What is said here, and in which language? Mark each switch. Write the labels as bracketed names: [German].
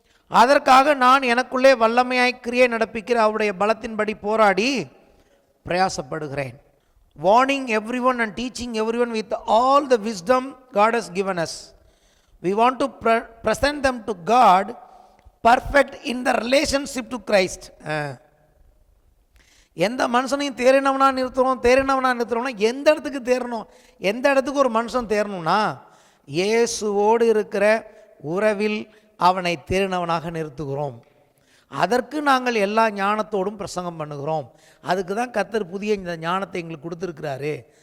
[Tamil] அதற்காக நான் எனக்குள்ளே வல்லமையாய் கிரியை நடப்பிக்கிற அவருடைய பலத்தின்படி போராடி பிரயாசப்படுகிறேன். [English] Warning everyone and teaching everyone with all the wisdom God has given us. We want to present them to God perfect in the relationship to Christ. [Tamil] எந்த மனுஷனையும் தேறினவனா நிறுத்துறோம்னா எந்த இடத்துக்கு தேரணும்? எந்த இடத்துக்கு ஒரு மனுஷன் தேரணும்னா இயேசுவோடு இருக்கிற உறவில் அவனை தேறினவனாக நிறுத்துகிறோம். அதற்கு நாங்கள் எல்லா ஞானத்தோடும் பிரசங்கம் பண்ணுகிறோம். அதுக்கு தான் கர்த்தர் புதிய இந்த ஞானத்தை எங்களுக்கு கொடுத்துருக்கிறாரு.